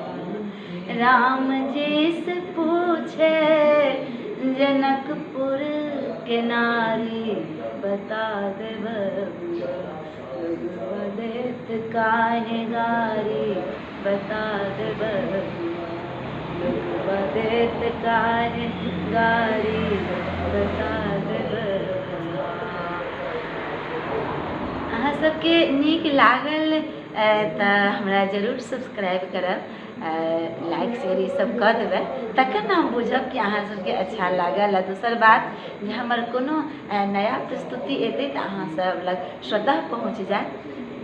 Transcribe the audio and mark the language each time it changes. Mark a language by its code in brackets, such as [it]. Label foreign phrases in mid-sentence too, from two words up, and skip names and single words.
[bho] राम जी से पूछे, जनकपुर के नारी बता दे बबुआ, लोगवा देत काहे गारी बता दे बबुआ, लोगवा देत काहे गारी बता दे बबुआ। [mai] अहाँ सबके नीक लागल तऽ हमरा जरूर सब्सक्राइब करब, [en] like share [mai] ई सब कऽ देबै, तखन हम बुझब कि अहाँ सबके अच्छा लागल। आ दोसर बात जे हमर कोनो नया प्रस्तुति एतै तऽ अहाँ सब लग स्वतः पहुँच जायत।